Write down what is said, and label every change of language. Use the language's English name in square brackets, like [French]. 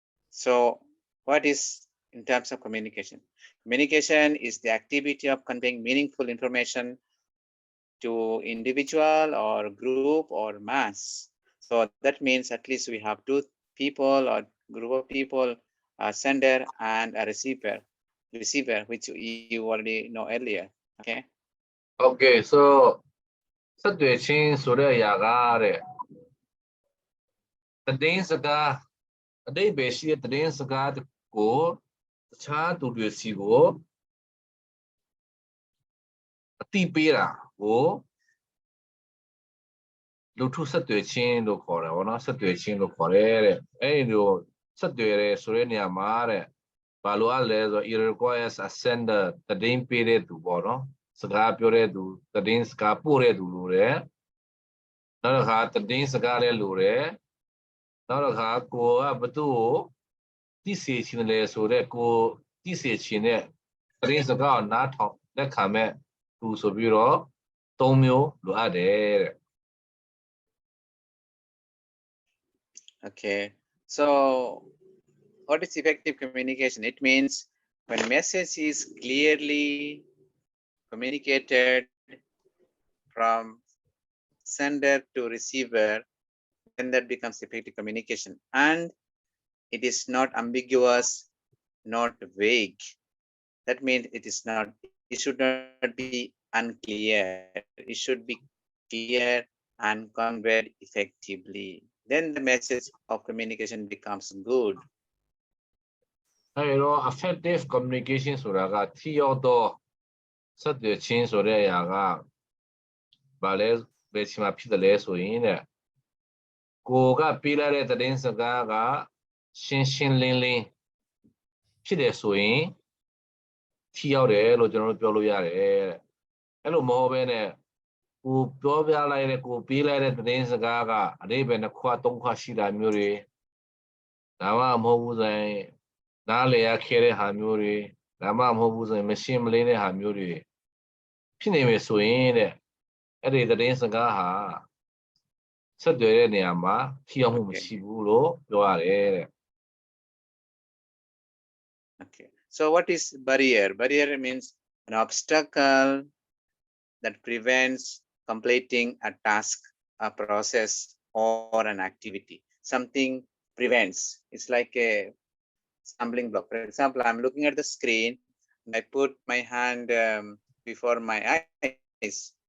[English] So what is in terms of communication? Communication is the activity of conveying meaningful information to individual or group or mass. So that means at least we have two people or group of people, a sender and a receiver, which you already know earlier. Okay. [Burmese] Okay, so ဆက်သွယ်ခြင်းဆိုတဲ့အရာကတဲ့သတင်းစကားအတိတ်ပဲရှိတဲ့သတင်းစကားကိုတခြားသူတွေစီကို အတိပေးတာကိုလူထုဆက်သွယ်ခြင်းလို့ခေါ်တယ်ဗောနော်ဆက်သွယ်ခြင်းလို့ခေါ်တယ်တဲ့အဲ့ဒီလိုဆက်သွယ်ရဲဆိုတဲ့နေရာမှာတဲ့ဘာလို့ လဲဆို [English] it requires a sender [Burmese] သတင်းပေးတဲ့သူပေါ့နော်စကားပြောတဲ့သူသတင်းစကားပို့တဲ့သူလို့တဲ့ နောက်တစ်ခါသတင်းစကားလည်းလို့တဲ့နောက်တစ်ခါကိုကဘသူ့ကိုသိစေချင်တယ်ဆိုတဲ့ကိုသိစေချင်တဲ့သတင်းစကားကိုနားထောင်လက်ခံမဲ့သူဆိုပြီးတော့၃မျိုးလိုအပ်တယ်တဲ့ [English] Okay. So what is effective communication? It means when message is clearly communicated from sender to receiver, then that becomes effective communication. And it is not ambiguous, not vague. That means it should not be unclear. It should be clear and conveyed effectively. Then the message of communication becomes good. [Burmese] အဲ့တော့ effective communication ဆိုတာကထိရောက်သောဆက်သွယ်ခြင်းဆိုတဲ့အရာကဘာလဲဘယ်ချိန်မှာဖြစ်တယ်လဲဆိုရင်တဲ့ကိုကပေးလိုက်တဲ့သတင်းစကားကရှင်းရှင်းလင်းလင်းဖြစ်တယ်ဆိုရင် ထိရောက်တယ်လို့ကျွန်တော်တို့ပြောလို့ရတယ်တဲ့အဲ့လိုမဟုတ်ဘဲနဲ့ကိုပြောပြလိုက်တဲ့ကိုပေးလိုက်တဲ့သတင်းစကားကအဓိပ္ပာယ်နှစ်ခွသုံးခွရှိတာမျိုးတွေဒါမှမဟုတ်ဘူးဆိုရင်နားလည်ရခဲတဲ့ဟာမျိုးတွေဒါမှမဟုတ်ဘူးဆိုရင်မရှင်းမလင်းတဲ့ဟာမျိုးတွေဖြစ်နေမယ်ဆိုရင်တဲ့အဲ့ဒီသတင်းစကားဟာဆက်သွယ်တဲ့နေရာမှာထိရောက်မှုမရှိဘူးလို့ပြောရတယ်တဲ့ [English] Okay. So what is barrier? Barrier means an obstacle that prevents completing a task, a process, or an activity. Something prevents. It's like a stumbling block. For example, I'm looking at the screen and I put my hand before my eyes.